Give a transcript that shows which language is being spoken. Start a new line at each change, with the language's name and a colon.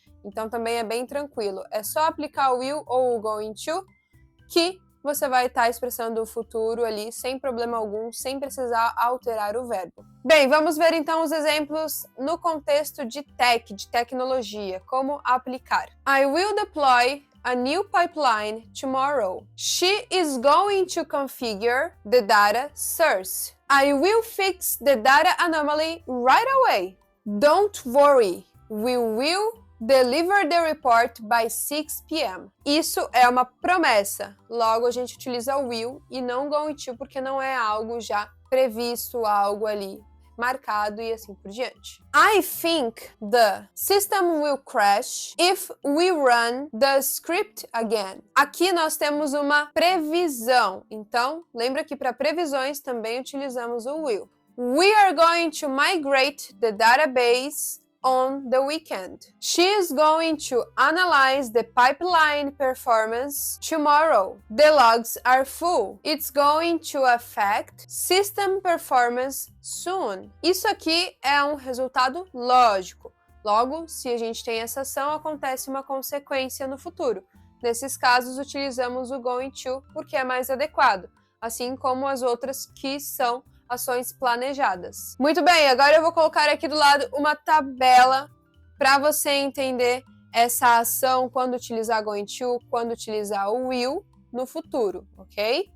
Portuguese: Então também é bem tranquilo. É só aplicar o will ou o going to que você vai estar expressando o futuro ali sem problema algum, sem precisar alterar o verbo. Bem, vamos ver então os exemplos no contexto de tecnologia, como aplicar.
English: I will deploy a new pipeline tomorrow. She is going to configure the data source. I will fix the data anomaly right away. Don't worry, we will deliver the report by 6 p.m.
Portuguese: Isso é uma promessa. Logo, a gente utiliza o will e não going to, porque não é algo já previsto, algo ali marcado e assim por diante.
English: I think the system will crash if we run the script again.
Portuguese: Aqui nós temos uma previsão. Então, lembra que para previsões também utilizamos o will.
English: We are going to migrate the database on the weekend. She is going to analyze the pipeline performance tomorrow. The logs are full. It's going to affect system performance soon.
Portuguese: Isso aqui é um resultado lógico. Logo, se a gente tem essa ação, acontece uma consequência no futuro. Nesses casos, utilizamos o going to porque é mais adequado, assim como as outras que são ações planejadas. Muito bem, agora eu vou colocar aqui do lado uma tabela para você entender essa ação quando utilizar going to, quando utilizar o will no futuro, ok?